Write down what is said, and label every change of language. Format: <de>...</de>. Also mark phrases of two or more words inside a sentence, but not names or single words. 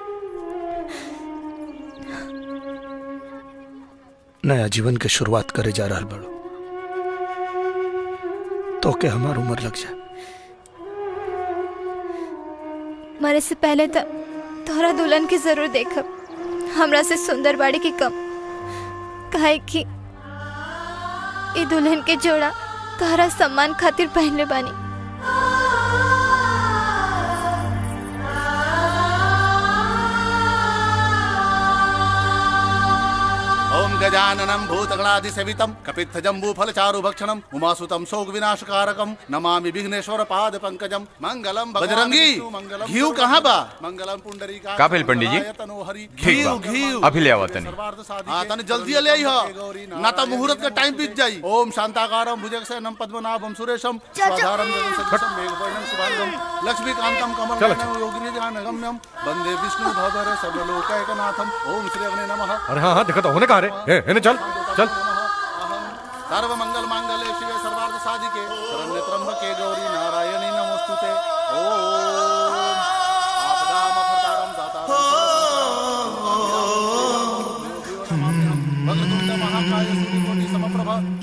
<bho>नया जीवन के शुरुआत करे जा रहा बड़ो, तो के हमार उम्र लग जाए। मरे से पहले तो तोहरा दुल्हन के जरूर देखब, हमरा से सुंदर बाड़ी की कम, काहे कि ई दुल्हन के जोड़ा तोहरा सम्मान खातिर पहनले बानी।</bho> <sa>ओम गजाननं भूतगणाधिसेवितं कपित्थजम्बूफलचारुभक्षणं उमासुतं शोकविनाशकारकं नमामि विघ्नेश्वर पाद पंकजं मंगलम।</sa> <bho>बजरंगी घीव कहाँ बा?</bho> <sa>मंगलम पुंडरीका।</sa> <bho>का भेल पंडित जी? ठीक बा, घीव अभी ले आवत तनी। हाँ तनी जल्दी ले आई हो, ना तो मुहूर्त का टाइम बीत जाई।</bho> <sa>ओम शांताकारं भुजगशयनं पद्मनाभं सुरेशं स्वाधारं जगन्सदृशं मेघवर्णं शुभांगं लक्ष्मीकान्तं कमलनयनं योगिनिध्यानगम्यं वन्दे विष्णु भवभर सर्वलोकैकनाथं। ओम श्री अग्ने नमः।</sa> <bho>अरे हाँ हाँ, देखा तो होने कहा रे। चल चल।</bho> <sa>सर्व मंगल मांगल्ये शिवे सर्वार्थ साधिके शरण्ये त्र्यंबके गौरी नारायणी नमोस्तुते। ओम आपदामपहर्तारं दातारं भगवन्तः महाकाय सूर्यकोटि समप्रभा।</sa>